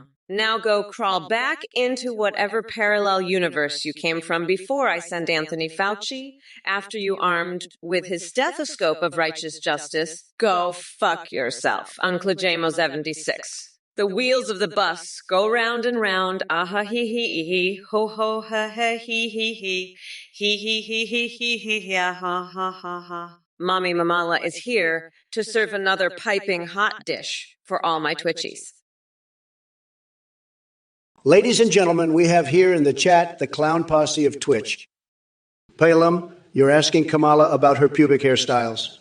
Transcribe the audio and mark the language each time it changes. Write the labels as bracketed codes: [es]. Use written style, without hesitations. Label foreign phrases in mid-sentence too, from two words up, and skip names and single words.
[en] Now go crawl back into whatever parallel universe you came from before I send Anthony Fauci after you armed with his stethoscope of righteous justice. Go fuck yourself, Uncle JMO76. The wheels of the bus go round and round, ah-ha, hee, ho, ho, ha, ha, hee, hee, ha, ha, ha, ha. Mommy Mamala is here to serve another piping hot dish for all my Twitchies. Ladies and gentlemen, we have here in the chat the clown posse of Twitch. Palem, you're asking Kamala about her pubic hairstyles.